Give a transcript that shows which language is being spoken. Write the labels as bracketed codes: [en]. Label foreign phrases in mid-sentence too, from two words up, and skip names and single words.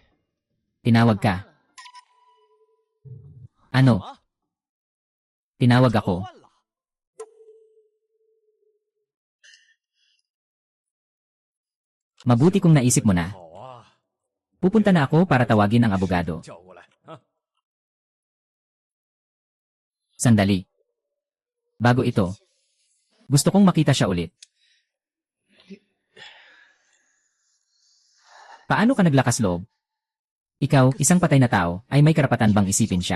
[tl] tinawag ka. Ano? Tinawag ako. [zh] 换了。 [tl] Mabuti kung naisip mo na. [zh] 好啊， [tl] Pupunta na ako para tawagin ang abogado. [zh] 叫过来啊。 [tl] Sandali. Bago ito, gusto kong makita siya ulit. Paano ka naglakas loob? Ikaw, isang patay na tao, ay may karapatan bang isipin siya?